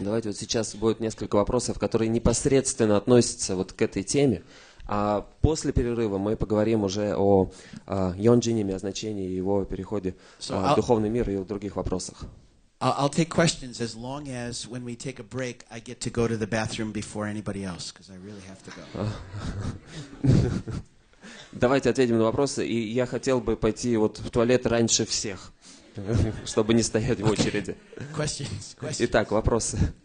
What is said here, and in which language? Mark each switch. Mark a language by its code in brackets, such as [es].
[ru] Давайте вот сейчас будет несколько вопросов, которые непосредственно относятся вот к этой теме. А после перерыва мы поговорим уже о Йонджиниме, о значении его переходе в духовный мир и о других вопросах. [en] I'll take questions as long as when we take a break, I get to go to the bathroom before anybody else, because I really have to go. [ru] Давайте ответим на вопросы. И я хотел бы пойти вот в туалет раньше всех, чтобы не стоять в очереди. [en] Questions. [ru] Итак, вопросы.